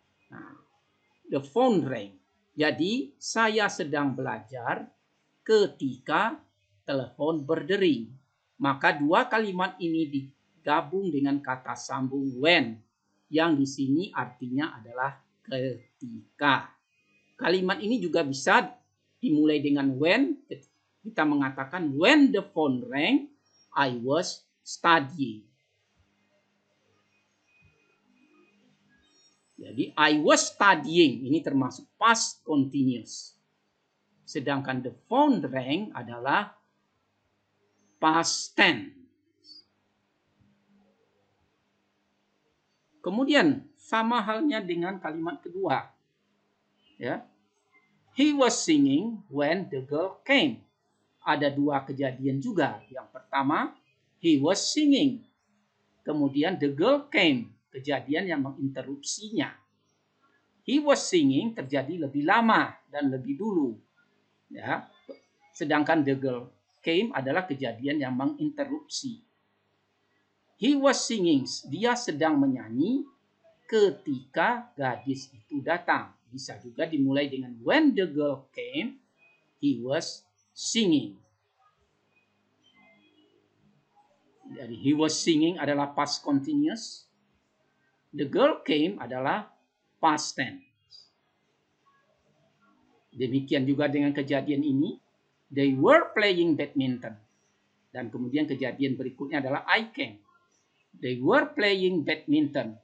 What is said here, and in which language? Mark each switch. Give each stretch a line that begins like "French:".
English: Nah, the phone ring.
Indonesian: Jadi saya sedang belajar ketika telepon berdering. Maka dua kalimat ini digabung dengan kata sambung when, yang di sini artinya adalah ketika. Kalimat ini juga bisa dimulai dengan when. Kita mengatakan
English: when the phone rang, I was studying.
Indonesian: Jadi I was studying ini termasuk past continuous. Sedangkan the phone rang adalah past tense. Kemudian sama halnya dengan kalimat kedua. Ya.
English: He was singing when the girl came.
Indonesian: Ada dua kejadian juga.
English: Yang pertama, he was singing. Kemudian the girl came.
Indonesian: Kejadian yang menginterupsinya. He was singing terjadi lebih lama dan lebih dulu. Ya. Sedangkan the girl came adalah kejadian yang menginterupsi.
English: He was singing,
Indonesian: dia sedang menyanyi ketika gadis itu datang. Bisa juga dimulai dengan
English: when the girl came, he was singing.
Indonesian: Jadi he was singing adalah past continuous. The girl came adalah past tense. Demikian juga dengan kejadian ini.
English: They were playing badminton.
Indonesian: Dan kemudian kejadian berikutnya adalah I came.
English: They were playing badminton.